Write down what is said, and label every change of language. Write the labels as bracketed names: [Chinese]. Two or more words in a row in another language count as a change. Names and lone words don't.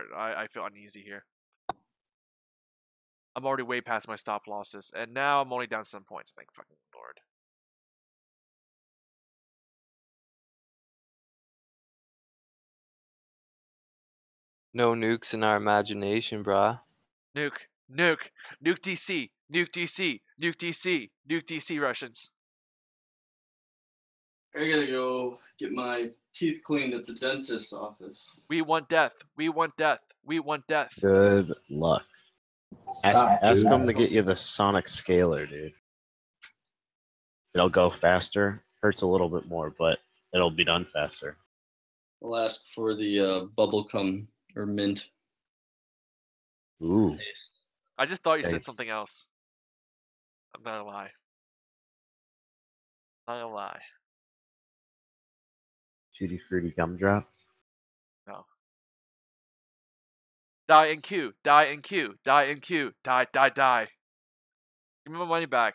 [English] I feel uneasy here. I'm already way past my stop losses, and now I'm only down some points, thank fucking lord. No nukes in our imagination, brah. Nuke, nuke, nuke DC, nuke DC, nuke DC, nuke DC, Russians. I gotta go get my teeth cleaned at the dentist's office. We want death. We want death. We want death. Good luck. Ask them to get you the sonic scaler, dude. It'll go faster. Hurts a little bit more, but it'll be done faster. I'll ask for the bubblegum or mint. Ooh. I just thought you Okay. said something else. I'm not gonna lie. Not gonna lie. Tutti fruity gumdrops. No. Die in queue. Die in queue. Die in queue. Die, die, die. Give me my money back.